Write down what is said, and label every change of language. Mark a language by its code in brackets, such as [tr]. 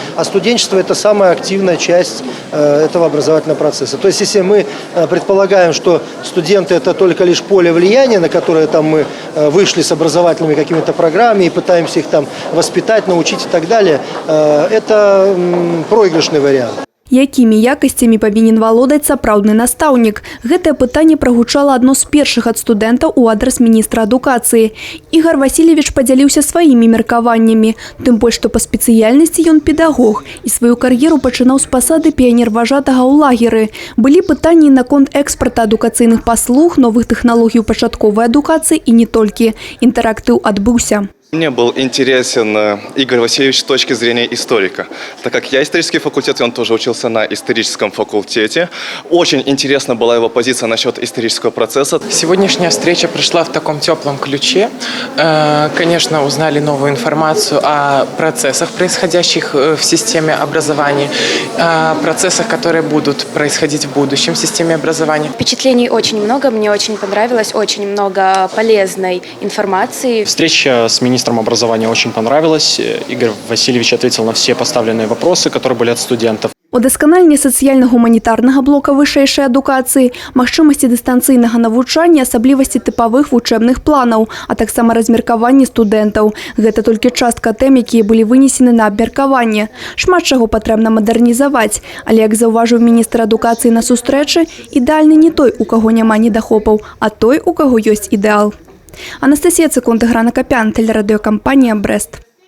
[ru] А студенчество – это самая активная часть этого образовательного процесса. То есть, если мы предполагаем, что студенты – это только лишь поле влияния, на которое там мы вышли с образовательными какими-то программами и пытаемся их там воспитать, научить и так далее, это проигрышный вариант. [be] Якими якостями повинен валодаць сапраўдны настаўнік? Гэтае пытанне прагучала адно з першых ад студэнтаў у адрас міністра адукацыі. Ігор Васильевич падзяліўся сваімі меркаваннямі. Тым больш, што па спецыяльнасці ён педагог і сваю кар'еру пачынаў з пасады піянер-важатага ў лагеры. Былі пытанні наконт экспарта адукацыйных паслуг, новых тэхналогій у пачатковай адукацыі і не толькі. Інтэрактыў адбыўся. [ru] Мне был интересен Игорь Васильевич с точки зрения историка. Так как я исторический факультет, и он тоже учился на историческом факультете. Очень интересна была его позиция насчет исторического процесса. Сегодняшняя встреча прошла в таком теплом ключе. Конечно, узнали новую информацию о процессах, происходящих в системе образования, о процессах, которые будут происходить в будущем в системе образования. Впечатлений очень много, мне очень понравилось, очень много полезной информации. Встреча с министром образования очень понравилась. Игорь Васильевич ответил на все поставленные вопросы, которые были от студентов. [be] Удасканаленне сацыяльна-гуманітарнага блока вышэйшай адукацыі, магчымасці дыстанцыйнага навучання, асаблівасці тыпавых вучэбных планаў, а таксама размеркаванне студэнтаў. Гэта толькі частка тэм, якія былі вынесены на абмеркаванне. Шмат чаго патрэбна мадэрнізаваць, але, як заўважыў міністр адукацыі на сустрэчы, ідэальны не той, у каго няма недахопаў, а той, у каго ёсць ідэал. Анастасія Цыкунт, Грана Капян, тэлерадыёкампанія «Брэст».